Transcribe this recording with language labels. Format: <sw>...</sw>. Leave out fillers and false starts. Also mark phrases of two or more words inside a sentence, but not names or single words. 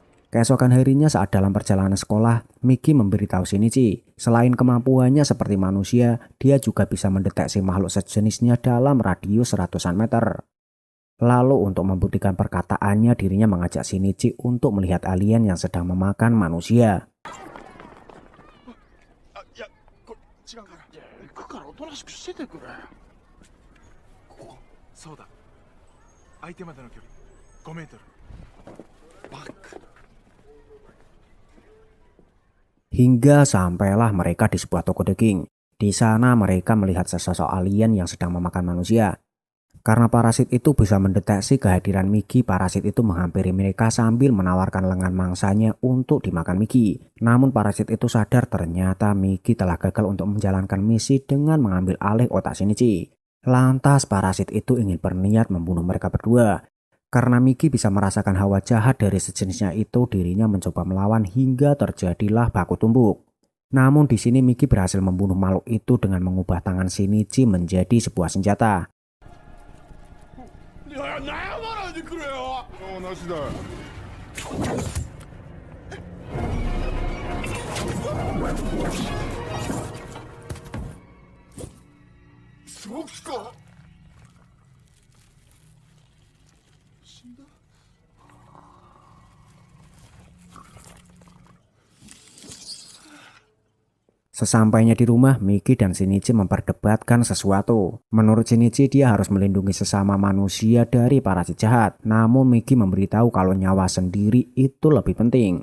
<id>Keesokan harinya saat dalam perjalanan sekolah, Miki memberitahu Shinichi, selain kemampuannya seperti manusia, dia juga bisa mendeteksi makhluk sejenisnya dalam radius ratusan meter. Lalu untuk membuktikan perkataannya, dirinya mengajak Shinichi untuk melihat alien yang sedang memakan manusia.</id> <ja>いや、これ違うから。いや、行くからおとなしくしててくれ。ここ、そうだ。相手までの距離5メートル。バック。</ja> <id>Hingga sampailah mereka di sebuah toko daging. Di sana mereka melihat sesosok alien yang sedang memakan manusia. Karena parasit itu bisa mendeteksi kehadiran Miki, parasit itu menghampiri mereka sambil menawarkan lengan mangsanya untuk dimakan Miki. Namun parasit itu sadar ternyata Miki telah gagal untuk menjalankan misi dengan mengambil alih otak Shinichi. Lantas parasit itu ingin berniat membunuh mereka berdua. Karena Miki bisa merasakan hawa jahat dari sejenisnya itu, dirinya mencoba melawan hingga terjadilah baku tumbuk. Namun di sini Miki berhasil membunuh makhluk itu dengan mengubah tangan Shinichi menjadi sebuah senjata.</id> <ja>いや、悩まないでくれよ。もうなしだ。そうきか。死んだ。</ja> <id>Sesampainya di rumah, Miki dan Shinichi memperdebatkan sesuatu. Menurut Shinichi, dia harus melindungi sesama manusia dari parasit jahat. Namun Miki memberitahu kalau nyawa sendiri itu lebih penting.</id>